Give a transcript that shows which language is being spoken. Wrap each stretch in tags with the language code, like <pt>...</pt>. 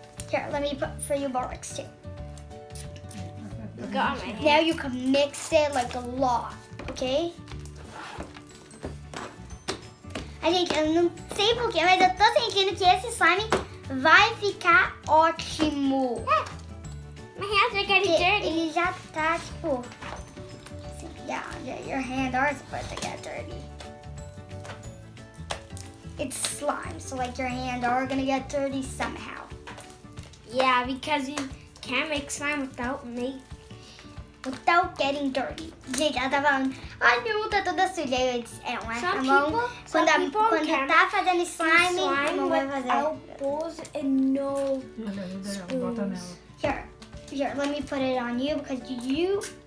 <en>Here, let me put for you borax too. Got my hand. Now you can mix it like a lot, okay?</en> <pt>Gente, eu não sei porquê, mas eu tô sentindo que esse slime vai ficar ótimo.</pt> <en>My hands are getting dirty.</en> <pt>Ele já tá, tipo...</pt> <en>Yeah, your hands are supposed to get dirty. It's slime, so like your hands are gonna get dirty somehow. Yeah, because you can't make slime without getting dirty.</en> <pt>Gente, ela tá falando, ai, minha mão tá toda suja. Eu disse, a mão, quando tá fazendo slime, a mão vai fazer.</pt> <en>Elbows and no spoons. Here, let me put it on you because you...</en>